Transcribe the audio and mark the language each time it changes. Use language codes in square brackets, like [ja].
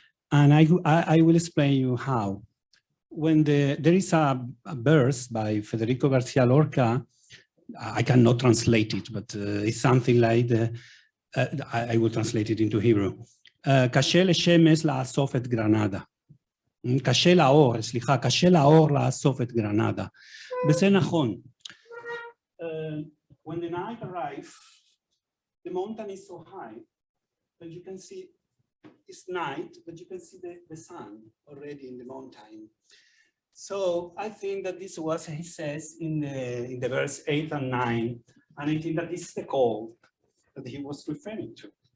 [en] And I will explain you how. When there is a verse by Federico Garcia Lorca, I cannot translate it, but it's something like, I will translate it into Hebrew. [he] קשה לשמש לאסוף את גרנדה. קשה לאור, סליחה, קשה לאור לאסוף את גרנדה. וזה נכון. [en] When the night arrives, the mountain is so high that you can see it's night, but you can see the sun already in the mountain. So I think that this was, he says in the verse 8 and 9, and I think that this is the call that he was referring to.